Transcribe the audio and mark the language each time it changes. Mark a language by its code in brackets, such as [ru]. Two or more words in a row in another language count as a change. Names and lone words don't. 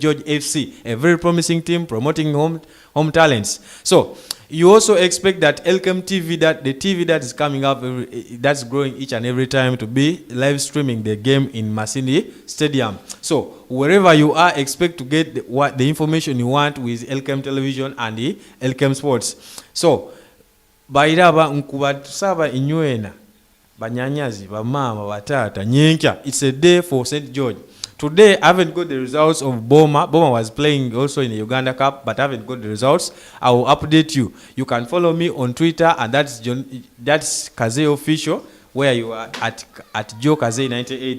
[en] George FC, a very promising team promoting home talents. So you also expect that Elkem TV, that the TV that is coming up, that's growing each and every time, to be live streaming the game in Masindi Stadium. So wherever you are, expect to get the information you want with Elkem Television and the Elkem Sports. [nyo] So bairaba nkubatusaba inywena banyanyazi bamama batata nyenka. [en] It's a day for St. George. Today, I haven't got the results of Boma. Boma was playing also in the Uganda Cup, but I haven't got the results. I will update you. You can follow me on Twitter, and that's Kazay Official, where you are at Joe Kazay 98.